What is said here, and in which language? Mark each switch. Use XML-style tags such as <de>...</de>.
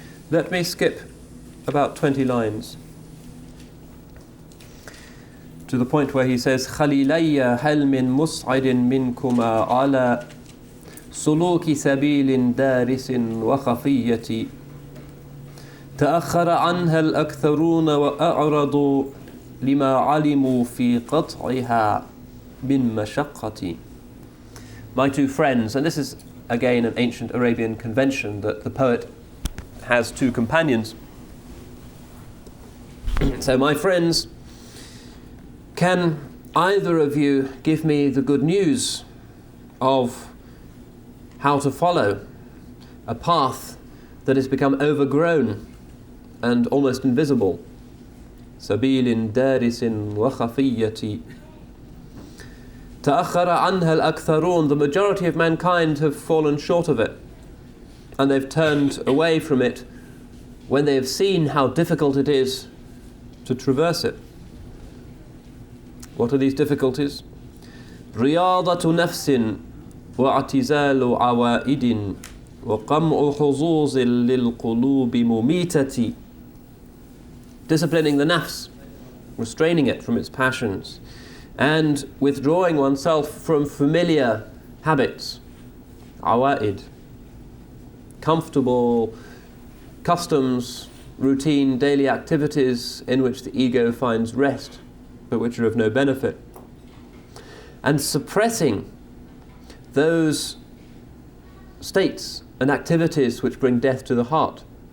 <en>Let me skip about 20 lines to the point where he says,</en> <ar>خَلِيلَيَّ هَلْ مِن مُصْعِدٍ مِنْكُمَا عَلَى سُلُوكِ سَبِيلٍ دَارِسٍ وَخَفِيَّةٍ تأخر عنها الأكثرون وأعرضوا لما علموا في قطعها من مشقة.</ar> <en>My two friends, and this is again an ancient Arabian convention that the poet has two companions. So my friends, can either of you give me the good news of how to follow a path that has become overgrown and almost invisible?</en> <ar>سبيل دارس وخفية تأخر عنها الأكثرون.</ar> <en>The majority of mankind have fallen short of it, and they've turned away from it when they have seen how difficult it is to traverse it. What are these difficulties?</en> <ar>رياضة نفس واعتزال عوائد وقمع حظوظ للقلوب مميتة.</ar> <en>Disciplining the nafs, restraining it from its passions, and withdrawing oneself from familiar habits, awa'id, comfortable customs, routine daily activities in which the ego finds rest, but which are of no benefit, and suppressing those states and activities which bring death to the heart.</en>